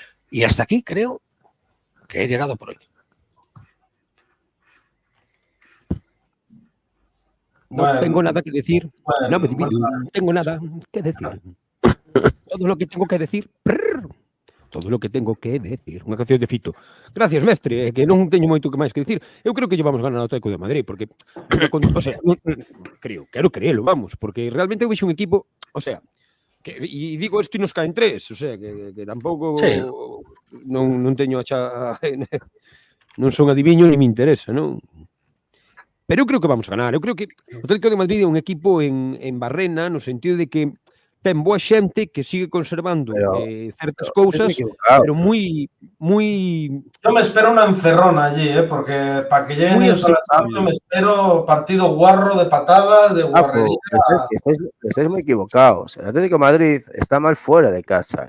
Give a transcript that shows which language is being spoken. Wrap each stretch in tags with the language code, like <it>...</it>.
<es>Y hasta aquí creo que he llegado por hoy. No tengo nada que decir. No tengo nada que decir. Todo lo que tengo que decir. Todo lo que tengo que decir.</es> <gl>Unha canción de Fito. Gracias, mestre, que non teño moito que máis que decir. Eu creo que llevamos ganar o Atlético de Madrid, porque, o sea, quero creelo, vamos, porque realmente eu vexo un equipo, o sea, que, e digo isto e nos caen 3, o sea, que tampouco sí. non teño non son adiviño ni me interesa, non? Pero eu creo que vamos a ganar. Eu creo que o Atlético de Madrid é un equipo en barrena, no sentido de que ten boa xente que sigue conservando certas cousas, pero moi...</gl> <es>Yo me espero una encerrona allí, porque para que lleguen ellos a la Champions me espero partido guarro de patadas, de guarrería. Estáis muy equivocados. El Atlético de Madrid está mal fuera de casa.</es>